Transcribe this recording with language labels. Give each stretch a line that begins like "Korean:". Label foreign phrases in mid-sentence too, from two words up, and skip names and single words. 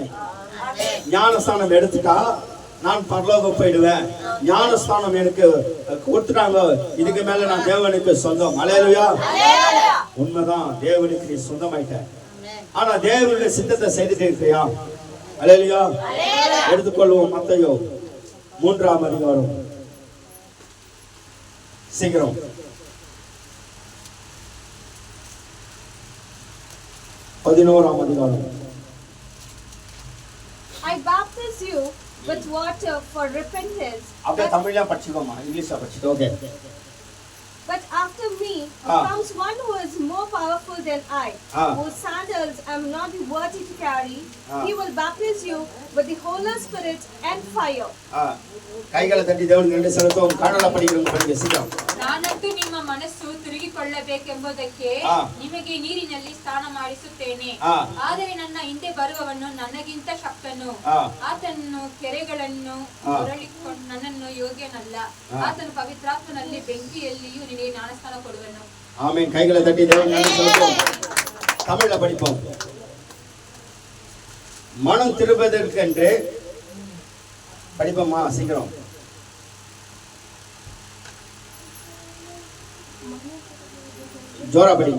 Tamil: ஞானஸ்தானம் எடுத்துட்டா நான் பரலோகம் போயிடுவேன், ஞானஸ்தானம் எனக்கு கொடுத்துட்டாங்க, இதுக்கு மேல நான் தேவனுக்கு சொந்தம். அல்லேலூயா. உண்மைதான், தேவனுக்கு நீ சொந்தமாயிட்ட. ஆனா தேவனுடைய சித்தத்தை செய்துட்டு இருக்கியா? அல்லேலூயா. எடுத்துக்கொள்வோம். மத்தேயு 3ஆம் அதிகாரம். சீக்கிரம்.
English: I baptize you with water for repentance.
Tamil: அப்படியே தமிழ்ல படிச்சுக்கோமா, இங்கிலீஷ்ல படிச்சுக்கோ. ஓகே.
English: But after me comes one who is more powerful than I, whose sandals I am not worthy to carry. He will baptize you with the Holy Spirit and fire.
Tamil: கைகளை தட்டி தேவனுக்கு நன்றி செலுத்துவோம். ಕನ್ನಡ படிக்கிறவங்க படிங்க சீக்கிரம்.
Kannada: ನಾನಂತೂ ನಿಮ್ಮ ಮನಸ್ಸು ತಿರುಗಿಕೊಳ್ಳಬೇಕೆಂಬುದಕ್ಕೆ ನಿಮಗೆ ನೀರಿನಲ್ಲಿ ಸ್ನಾನ ಮಾಡಿಸುತ್ತೇನೆ. ಆದರೆ ನನ್ನ ಹಿಂದೆ ಬರುವವನು ನನಗಿಂತ ಶಕ್ತನು. ಆತನು ಕೆರೆಗಳನ್ನು ಹೊರಳಿಕೊಂಡು ನನ್ನನ್ನು ಯೋಗ್ಯನಲ್ಲ. ಆತನು ಪವಿತ್ರಾತ್ಮನಲ್ಲಿ ಬೆಂಕಿಯಲ್ಲಿಯೂ ನಿನಗೆ ಜ್ಞಾನಸ್ನಾನ ಕೊಡುವನು.
Tamil: ஆமென். கைகளை தட்டி தேவனுக்கு நன்றி செலுத்துவோம். தமிழ்ல படிப்போம். மனம் திரும்புவதற்கென்று படிப்போமா சீக்கிரம். ஜோரா படிப்போம்.